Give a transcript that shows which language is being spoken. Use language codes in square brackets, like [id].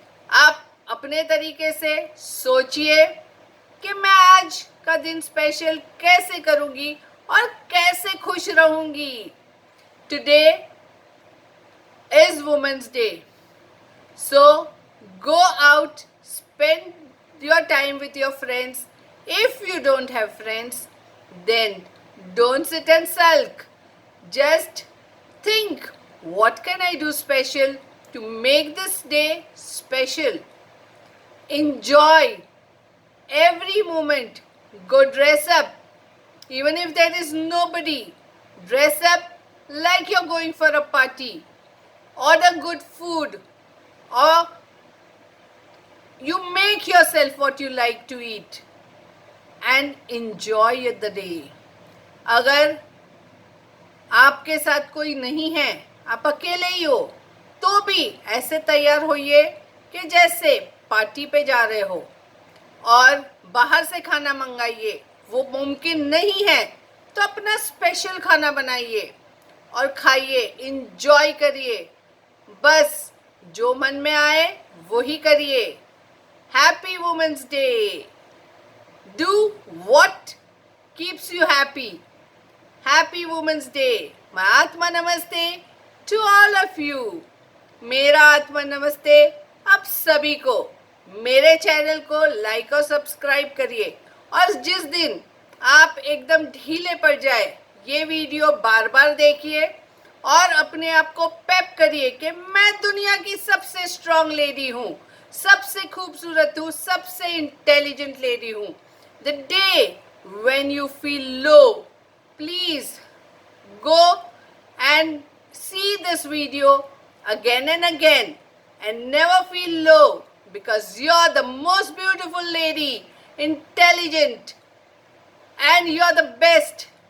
[hi] आप अपने तरीके से सोचिए कि मैं आज का दिन स्पेशल कैसे करूंगी और कैसे खुश रहूंगी. [en] Today is Women's Day, so go out, spend your time with your friends. If you don't have friends, then don't sit and sulk. Just think, what can I do special to make this day special? Enjoy every moment. Go dress up. Even if there is nobody, dress up like you're going for a party. Order good food, or you make yourself what you like to eat and enjoy the day. [hi] अगर आपके साथ कोई नहीं है, आप अकेले ही हो, तो भी ऐसे तैयार होइए कि जैसे पार्टी पे जा रहे हो. और बाहर से खाना मंगाइए, वो मुमकिन नहीं है तो अपना स्पेशल खाना बनाइए और खाइए, इंजॉय करिए. बस जो मन में आए वो ही करिए. [en] Happy Women's Day. Do what keeps you happy. Happy Women's Day. My Atma Namaste to all of you. [hi] मेरा आत्मा नमस्ते आप सभी को. मेरे चैनल को लाइक और सब्सक्राइब करिए. और जिस दिन आप एकदम ढीले पड़ जाए, ये वीडियो बार बार देखिए और अपने आप को पेप करिए कि मैं दुनिया की सबसे स्ट्रांग लेडी हूँ, सबसे खूबसूरत हूँ, सबसे इंटेलिजेंट लेडी हूँ. [en] The day when you feel low, please go and see this video again and again and never feel low, because you're the most beautiful lady, intelligent, and you're the best.